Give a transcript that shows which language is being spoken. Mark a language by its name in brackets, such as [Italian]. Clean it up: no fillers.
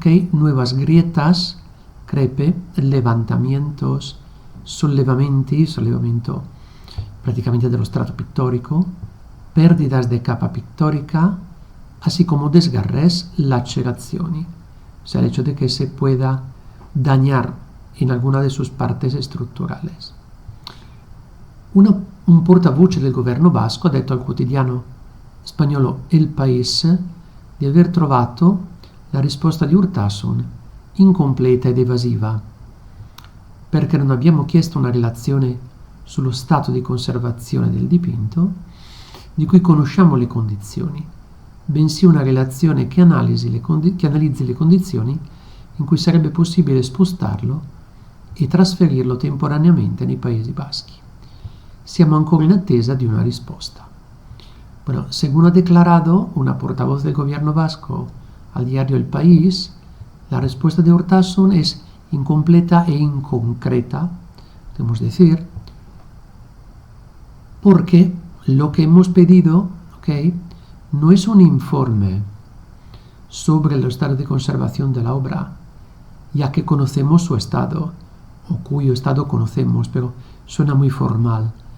[Spanish] nuevas grietas, [Italian] crepe, [Spanish] levantamientos, [Italian] sollevamento [Spanish] prácticamente [Italian] dello strato pittorico, [Spanish] pérdidas de capa pictórica, así como desgarres, [Italian] lacerazioni, [Spanish] o sea, el hecho de que se pueda dañar en alguna de sus partes estructurales. [Italian] Un portavoce del governo basco ha detto al quotidiano spagnolo El País di aver trovato la risposta di Urtasun incompleta ed evasiva, perché non abbiamo chiesto una relazione sullo stato di conservazione del dipinto, di cui conosciamo le condizioni, bensì una relazione che analizzi le condizioni in cui sarebbe possibile spostarlo e trasferirlo temporaneamente nei Paesi Baschi. Siamo ancora in attesa di una risposta. [Spanish] Bueno, según ha declarado una portavoz del gobierno vasco al diario El País, la respuesta de Urtasun es incompleta e inconcreta, podemos decir, porque lo que hemos pedido, no es un informe sobre el estado de conservación de la obra, ya que conocemos su estado, o cuyo estado conocemos, pero suena muy formal.